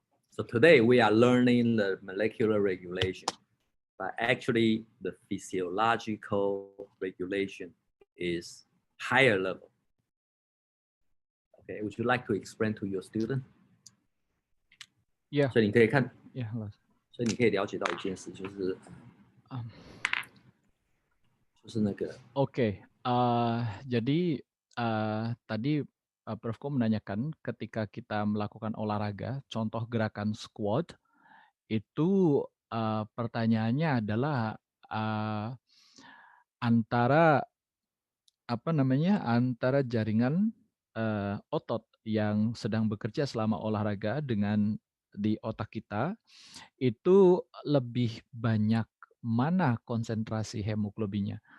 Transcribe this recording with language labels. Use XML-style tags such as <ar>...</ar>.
<en>So today we are learning the molecular regulation, but actually the physiological regulation is higher level. Okay, would you like to explain to your student? Yeah.</en> <zh>所以你可以看，</zh> <en>Yeah.</en> <zh>所以你可以了解到一件事，就是那个</zh> <id>Oke, jadi tadi Prof menanyakan ketika kita melakukan olahraga, contoh gerakan squat, itu pertanyaannya adalah antara antara jaringan otot yang sedang bekerja selama olahraga dengan di otak kita itu lebih banyak mana konsentrasi hemoglobinnya.</id>